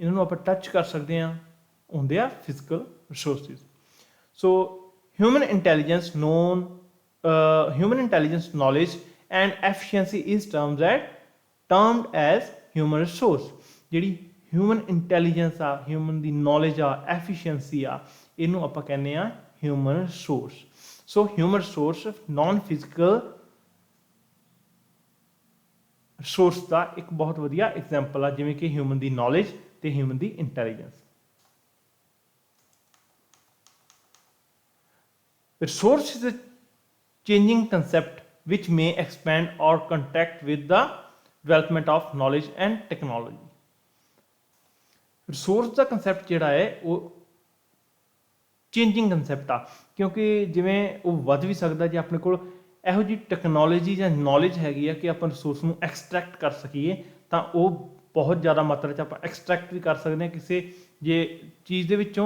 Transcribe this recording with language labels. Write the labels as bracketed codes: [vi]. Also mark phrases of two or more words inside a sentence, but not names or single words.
[pa] ਇਹਨਾਂ ਨੂੰ ਆਪਾਂ ਟੱਚ ਕਰ ਸਕਦੇ ਹਾਂ, ਹੁੰਦੇ ਆ [en] physical resources. so human intelligence knowledge and efficiency is termed as human resource। [pa] ਜਿਹੜੀ [en] human intelligence [pa] ਆ, ਹਿਊਮਨ ਦੀ ਨੌਲੇਜ ਆ, ਐਫੀਸ਼ੀਐਂਸੀ ਆ, ਇਹਨੂੰ ਆਪਾਂ ਕਹਿੰਦੇ ਆ [en] human resource. so human resource non physical resource [pa] ਦਾ ਇੱਕ ਬਹੁਤ ਵਧੀਆ ਐਗਜ਼ਾਮਪਲ ਆ, ਜਿਵੇਂ ਕਿ ਹਿਊਮਨ ਦੀ ਨੌਲੇਜ ਤੇ ਹਿਊਮਨ ਦੀ ਇੰਟੈਲੀਜੈਂਸ। [en] Resource is a changing concept which may expand or contract with the development of knowledge and technology। [pa] Resource ਦਾ concept ਜਿਹੜਾ ਹੈ ਉਹ [en] changing concept [pa] ਆ, ਕਿਉਂਕਿ ਜਿਵੇਂ ਉਹ ਵੱਧ ਵੀ ਸਕਦਾ ਜੇ ਆਪਣੇ ਕੋਲ ਇਹੋ ਜਿਹੀ ਟੈਕਨੋਲੋਜੀ ਜਾਂ ਨੌਲੇਜ ਹੈਗੀ ਆ ਕਿ ਆਪਾਂ ਰਿਸੋਰਸ ਨੂੰ ਐਕਸਟਰੈਕਟ ਕਰ ਸਕੀਏ, ਤਾਂ ਉਹ ਬਹੁਤ ਜ਼ਿਆਦਾ ਮਾਤਰਾ 'ਚ ਆਪਾਂ ਐਕਸਟਰੈਕਟ ਵੀ ਕਰ ਸਕਦੇ ਹਾਂ ਕਿਸੇ ਜੇ ਚੀਜ਼ ਦੇ ਵਿੱਚੋਂ।